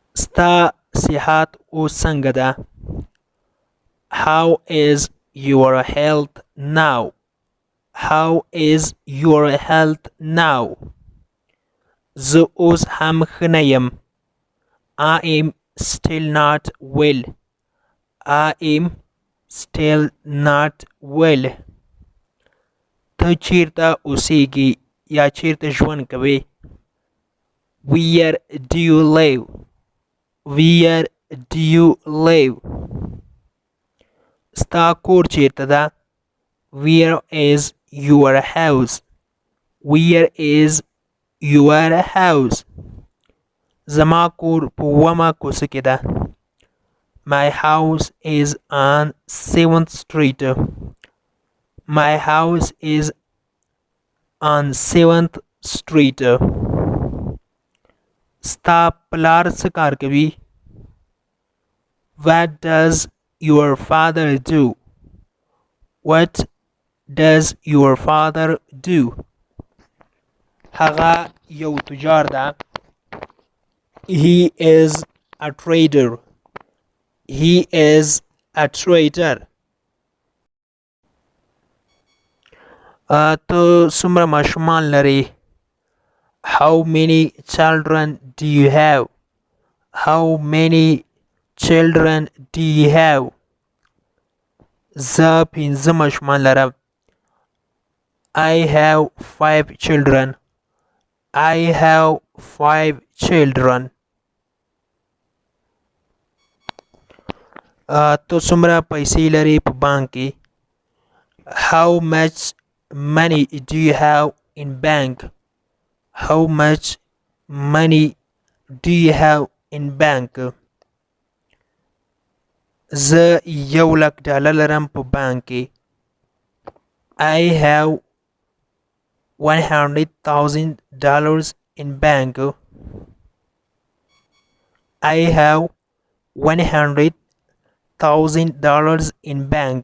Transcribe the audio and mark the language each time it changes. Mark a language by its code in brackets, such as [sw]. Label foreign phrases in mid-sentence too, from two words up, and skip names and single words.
[ps] ستا صحت اوس څنګه ده؟ [en] How is your health now? How is your health now? [ps] زه اوس هم ښه نه یم. [en] I am still not well. I am still not well. [ps] ته چیرته اوسیږي یا چیرته ژوند کوې؟ [en] Where do you live? Where do you live? [ps] ستا کور چیرته ده؟ [en] Where is your house? Where is your house? [ps] زما کور په 8مه کوڅه کې ده. [en] My house is on 7th Street. My house is on 7th Street. [ps] ستا پلار څه کار کوي؟ [en] What does your father do? What does your father do? [ps] هغه یو تجار ده. [en] He is a trader. He is a trader. [ps] ته څومره ماشومان لرې؟ [en] How many children do you have? How many children do you have? [ps] زه 5 ماشومان لرم. [en] I have 5 children. I have 5 children. [ps] ته څومره پیسې لرې په بانک کې؟ [en] How much money do you have in bank? How much money do you have in bank? [ps] زه $1,00,000 لرم په بانک کې. [en] I have $100,000 in bank. I have $100,000 in bank.